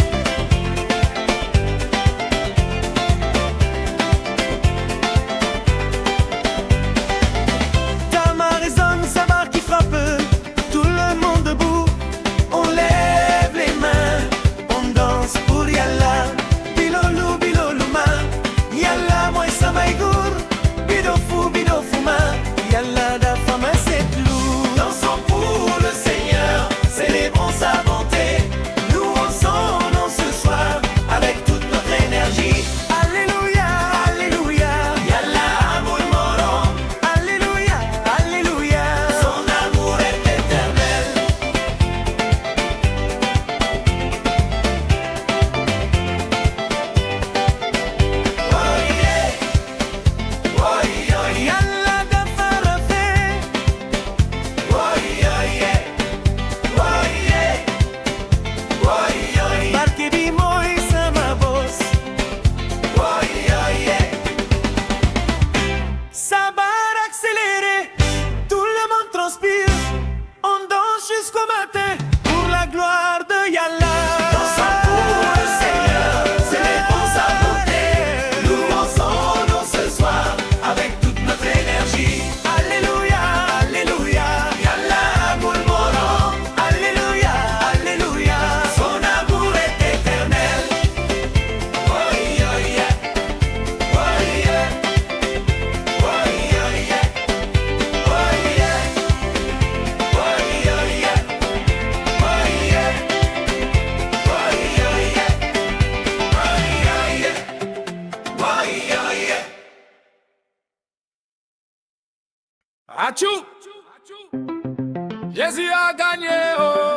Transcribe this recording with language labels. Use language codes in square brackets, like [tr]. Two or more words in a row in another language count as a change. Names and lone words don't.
[fr] Tamar résonne, sa barre qui frappe, tout le monde debout. On lève les mains, on danse pour Yallah. Bilolou, bilolouma, Yallah moi samaïgour. Bidofou, bidofouma, Yallah da fama c'est loup. Dansons pour le Seigneur, célébrons sa bonté. Louons son nom ce soir avec toute notre énergie. Alléluia, Alléluia, [wo] Yallah Amul Morom. [fr] Alléluia, Alléluia, son amour est éternel. [en] Oh yeah, oh yeah, Yallah da farafé. Oh yeah, oh yeah, oh yeah, [wo] barke bi mooy sama bos. [en] Oh yeah, [fr] sa barre accélérée, tout le monde transpire. On danse jusqu'au matin pour la gloire de Yallah. Dansons pour le Seigneur, célébrons sa bonté. Louons son nom ce soir avec toute notre énergie. Alléluia, Alléluia, [wo] Yallah Amul Morom. [fr] Alléluia, Alléluia, son amour est éternel. [en] Oh yeah, oh yeah, oh yeah, oh yeah, oh yeah, oh yeah, Achou! [fr] Jésus a gagné, oh.